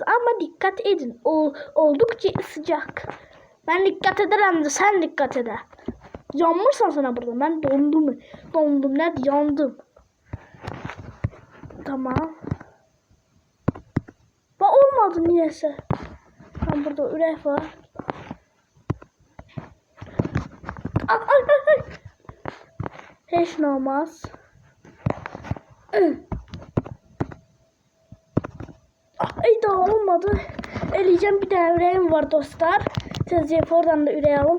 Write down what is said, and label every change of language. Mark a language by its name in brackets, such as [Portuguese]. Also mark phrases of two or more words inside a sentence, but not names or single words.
[Turkish] Ama dikkat edin. Oldukça sıcak. Ben dikkat ederim de sen dikkat eder. Yanmışsan sana burada. Ben dondum. Dondum. Ne? Yandım. Tamam. Bak olmadı niyeyse. [Azerbaijani] Burada ürək var. Ay. Heç nə olmaz. Ay da olmadı. Eləyəcəm bir dənə ürəyim var dostlar. Tezcə oradan da ürək alım.